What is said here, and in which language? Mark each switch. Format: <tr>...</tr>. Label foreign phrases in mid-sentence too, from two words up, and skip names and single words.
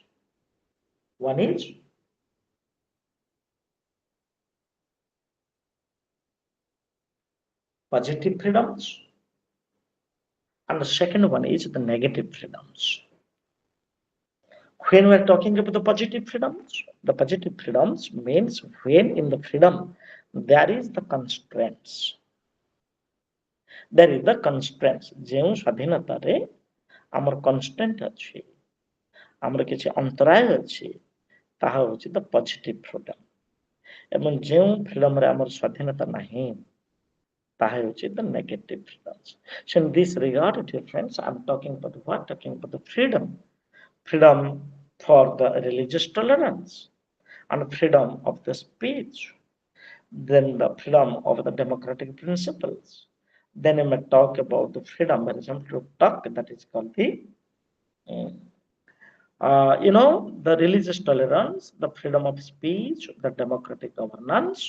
<en>One is positive freedoms, and the second one is the negative freedoms. When we are talking about the positive freedoms means when in the freedom there is the constraints. There is the constraints.</en> <or>ଯେଉଁ ସ୍ୱାଧୀନତାରେ ଆମର constraint ଅଛି, ଆମର କିଛି ଅନ୍ତରାୟ ଅଛି, ତାହା ହେଉଛି</or> <en>the positive freedom.</en> <or>ଏବଂ ଯେଉଁ ଫ୍ରିଡମରେ ଆମର ସ୍ୱାଧୀନତା ନାହିଁ, ତାହା ହେଉଛି</or> <en>the negative freedoms. So in this regard, dear friends, I'm talking about what? Talking about the freedom. Freedom for the religious tolerance and freedom of the speech, then the freedom of the democratic principles. Then we may talk about the freedom, for example, to talk, that is called the, the religious tolerance, the freedom of speech, the democratic governance.</en>